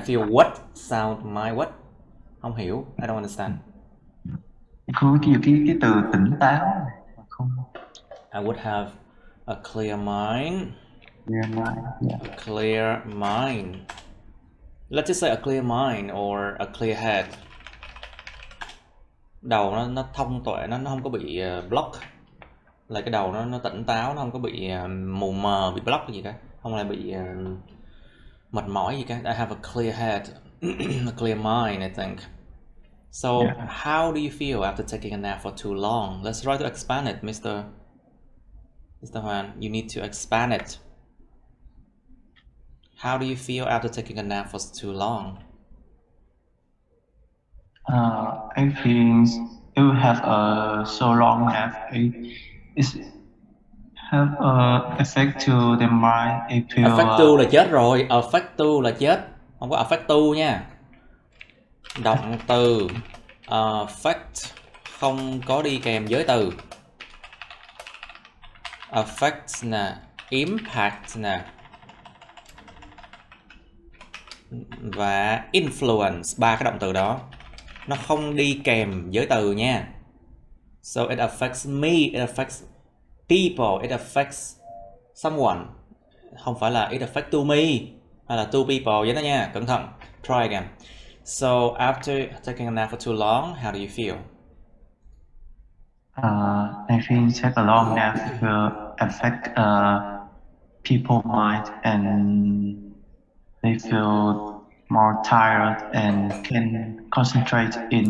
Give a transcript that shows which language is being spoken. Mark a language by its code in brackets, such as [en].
[en] I feel what? Sound my what? [vi] Không hiểu. [en] I don't understand. [vi] có cái từ tỉnh táo không? [en] I would have a clear mind. Clear mind, yeah. A clear mind. Let's just say a clear mind or a clear head. [vi] Đầu nó thông tuệ, nó không có bị block. Là cái đầu nó tỉnh táo, nó không có bị mù mờ, bị block gì cả. Không là bị mệt mỏi gì cả. [en] I have a clear head, a clear mind, I think. So, how do you feel after taking a nap for too long? Let's try to expand it, Mr. Hoàn. You need to expand it. How do you feel after taking a nap for too long? I think it will have a so long nap. It have a effect to the mind. It will [vi] Affectu là chết rồi. Affectu là chết. Không có affectu nha. Động từ affect không có đi kèm với từ. Affect nè, impact nè, và influence, ba cái động từ đó nó không đi kèm với từ nha. [en] So it affects me, it affects people, it affects someone. [vi] Không phải là [en] it affects to me [vi] hay là to people vậy đó nha. Cẩn thận. [en] Try again. So after taking a nap for too long, how do you feel? I think take a long nap will affect people's mind and they feel more tired and can concentrate in